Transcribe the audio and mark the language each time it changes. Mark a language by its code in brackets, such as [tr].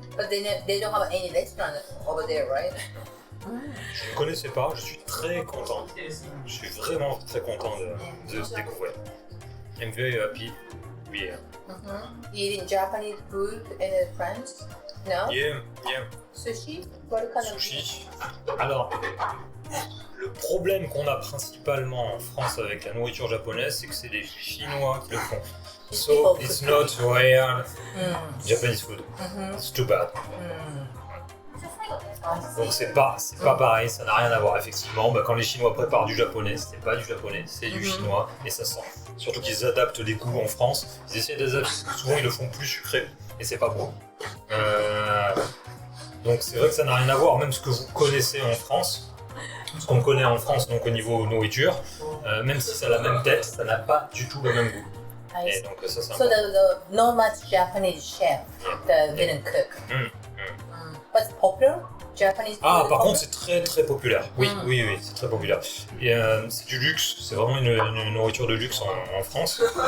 [en] But they don't have any restaurant over there, right? [fr] Je ne connaissais pas, je suis très content. Je suis vraiment très content de ce découvrir. [en] I'm very happy to be here. Eating Japanese food in France? No? Yeah. Sushi? What kind of Sushi. [fr] Alors, le problème qu'on a principalement en France avec la nourriture japonaise, c'est que c'est les Chinois qui le font. [en] So it's not real Japanese food. It's too bad. [fr] Donc c'est pas pareil, ça n'a rien à voir effectivement. Quand les Chinois préparent du japonais, c'est pas du japonais, c'est du chinois et ça sent. Surtout qu'ils adaptent les goûts en France, ils essaient d'adapter, souvent ils le font plus sucré et c'est pas bon. Donc c'est vrai que ça n'a rien à voir, même ce que vous connaissez en France, ce qu'on connaît en France donc au niveau nourriture, même si ça a la même tête, ça n'a pas du tout le même goût. Et donc ça c'est [en] So the not much Japanese chef didn't cook. But it's popular? Japanese [fr] Ah, par contre, c'est très très populaire. Oui, c'est très populaire. Et c'est du luxe, c'est vraiment une nourriture de luxe en France.